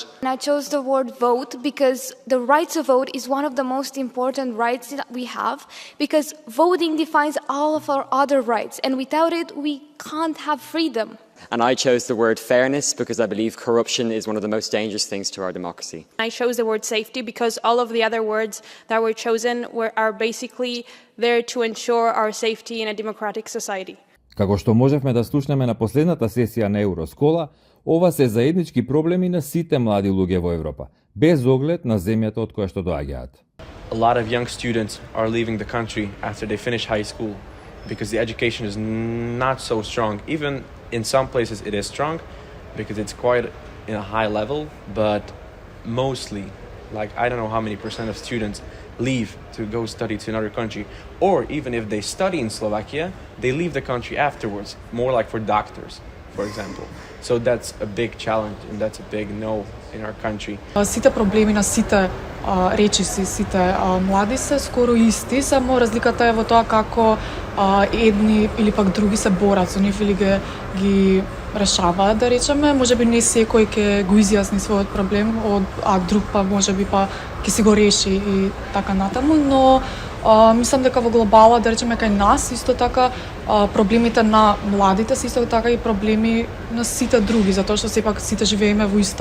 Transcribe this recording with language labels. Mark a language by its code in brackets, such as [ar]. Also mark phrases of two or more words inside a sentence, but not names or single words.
[en] I chose the word vote because the right to vote is one of the most important rights that we have, because voting defines all of our other rights, and without it, we can't have freedom. And I chose the word fairness because I believe corruption is one of the most dangerous things to our democracy. I chose the word safety because all of the other words that were chosen are basically there to ensure our safety in a democratic society. [mk] Како што можевме да слушнеме на последната сесија на Евроскола, ова се заеднички проблеми на сите млади луѓе во Европа, без оглед на земјата од која што доаѓаат. [en] A lot of young students are leaving the country after they finish high school because the education is not so strong. Even in some places it is strong because it's quite in a high level, but mostly, like I don't know how many % of students leave to go study to another country, or even if they study in Slovakia, they leave the country afterwards, more like for doctors, for example. So that's a big challenge and that's a big no in our country. [mk] Сите проблеми на сите речиси, сите млади се скоро исти, само разликата е во тоа како едни или пак други се борат со нив или ги решаваат, да речеме. Можеби не секој ќе го изјасни својот проблем, а друг па можеби па ќе си го реши и така натаму, но мислам дека во глобала, да речеме кај нас, исто така проблемите на младите се исто така и проблеми на сите други, затоа што сепак сите живееме во